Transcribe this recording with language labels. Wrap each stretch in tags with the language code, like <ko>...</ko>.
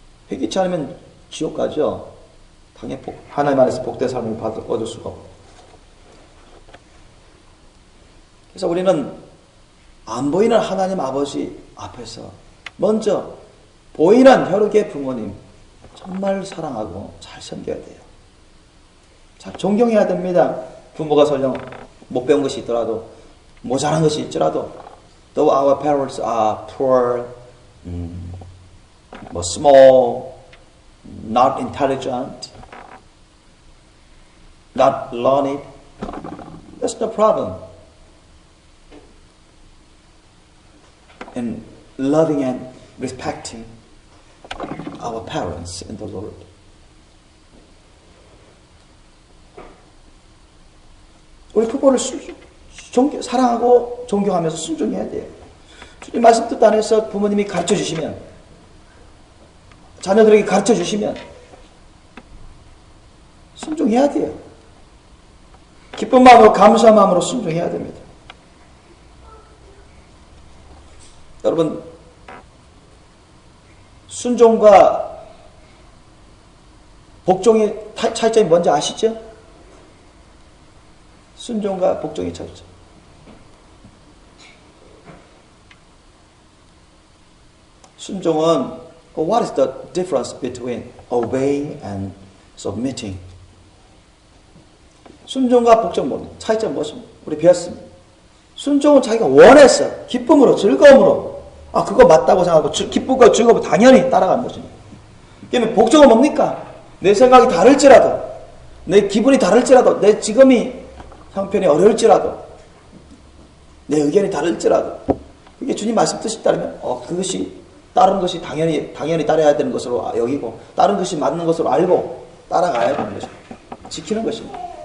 <ko>회개치 않으면 지옥 가죠. 당연히 하나님 안에서 복된 삶을 얻을 수가 없고. 그래서 우리는 안 보이는 하나님 아버지 앞에서 먼저 보이는 혈육의 부모님 정말 사랑하고 잘 섬겨야 돼요. 잘 존경해야 됩니다. 부모가 설령 못 배운 것이 있더라도</ko> <en>모자란 것이 있더라도 though our parents are poor, small, not intelligent, not learned, that's no problem. In loving and respecting our parents in the Lord.</en> <ko>우리 부모를 사랑하고 존경하면서 순종해야 돼요. 주님 말씀 뜻 안에서 부모님이 가르쳐 주시면, 자녀들에게 가르쳐 주시면 순종해야 돼요. 기쁜 마음으로 감사한 마음으로 순종해야 됩니다. 여러분, 순종과 복종의 차이점이 뭔지 아시죠? 순종과 복종의 차이점. 순종은</ko> <en>what is the difference between obeying and submitting?</en> <ko>순종과 복종 뭡니까? 차이점 무엇입니까? 우리 배웠습니다. 순종은 자기가 원해서 기쁨으로 즐거움으로 그거 맞다고 생각하고 기쁨과 즐거움을 당연히 따라가는 것입니다. 그러면 복종은 뭡니까? 내 생각이 다를지라도 내 기분이 다를지라도 내 지금이 형편이 어려울지라도 내 의견이 다를지라도 그게 주님 말씀 뜻이 따르면 그것이 다른 것이 당연히 따라야 되는 것으로 여기고 다른 것이 맞는 것으로 알고 따라가야 되는 것입니다. 지키는 것입니다.</ko>